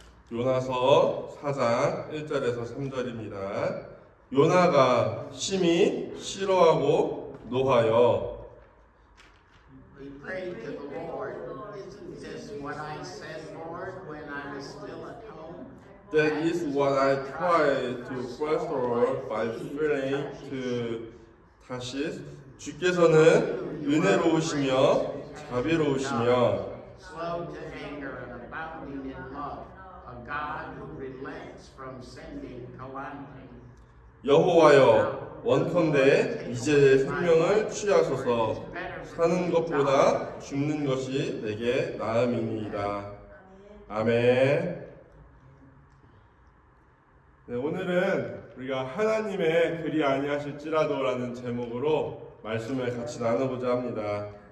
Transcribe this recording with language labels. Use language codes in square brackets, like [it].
[ko] 요나서 4장 1절에서 3절입니다. 요나가 심히 싫어하고 노하여 [en] We prayed to the Lord. Isn't this what I said, Lord, when I was still at home? That is what I tried to restore by fleeing to Tarshish. [ko] 주께서는 은혜로우시며 자비로우시며 [en] Slow to anger and abounding in love, a God who relents from sending calamity. [ko] 여호와여 원컨대 이제 생명을 취하소서 사는 것보다 죽는 것이 내게 나음이니이다. 아멘. 네, 오늘은 우리가 하나님의 그리 아니하실지라도라는 제목으로 말씀을 같이 나눠보자 합니다.